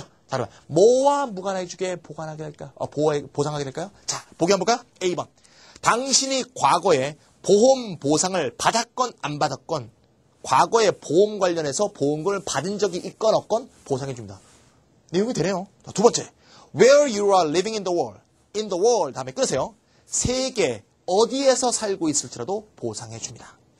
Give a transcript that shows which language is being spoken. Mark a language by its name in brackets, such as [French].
[Korean] 자, 그러면 뭐와 무관해주게 보관하게 될까요? 보상하게 될까요? 자, 보기 한번 볼까요? A번. 당신이 과거에 보험 보상을 받았건 안 받았건 과거에 보험 관련해서 보험금을 받은 적이 있건 없건 보상해 줍니다. 내용이 되네요. 자, 두 번째. [English] Where you are living in the world. in the world [Korean] 다음에 끊으세요. 세계 어디에서 살고 있을지라도 보상해 줍니다.